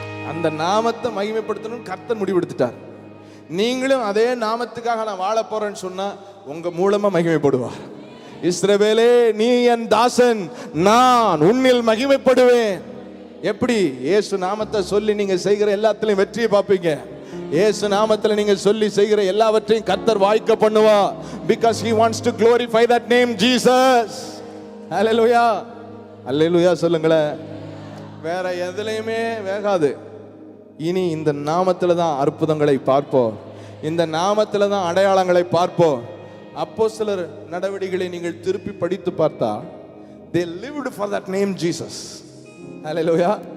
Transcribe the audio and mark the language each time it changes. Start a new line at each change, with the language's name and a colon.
Tamil: அந்த நாமத்தை மகிமைப்படுத்தணும்னு கர்த்தர் முடிவெடுத்துட்டார். நீங்களும் அதே நாமத்துக்காக நான் வாழ போறேன்னு சொன்னா உங்க மூலமா மகிமைப்படுவார். இஸ்ரவேலே, நீ என் தாசன், நான் உன்னில் மகிமைப்படுவேன். எப்படி? இயேசு நாமத்தை சொல்லி நீங்க செய்கிற எல்லாத்திலையும் வெற்றியை பார்ப்பீங்க. இயேசு நாமத்தில் நீங்க சொல்லி செய்கிற எல்லாவற்றையும் கர்த்தர் வாய்க்க பண்ணுவா.
English: Because he wants to glorify that name, Jesus. Hallelujah.
Tamil: Hallelujah சொல்லுங்களேன். வேற எதுலையுமே வேகாது. இனி இந்த நாமத்தில் தான் அற்புதங்களை பார்ப்போம், இந்த நாமத்தில் தான் அடையாளங்களை பார்ப்போம். அப்போஸ்தலர் நடவடிக்கைகளை நீங்கள் திருப்பி படித்து பார்த்தா,
English: they lived for that name Jesus.
Tamil: Hallelujah.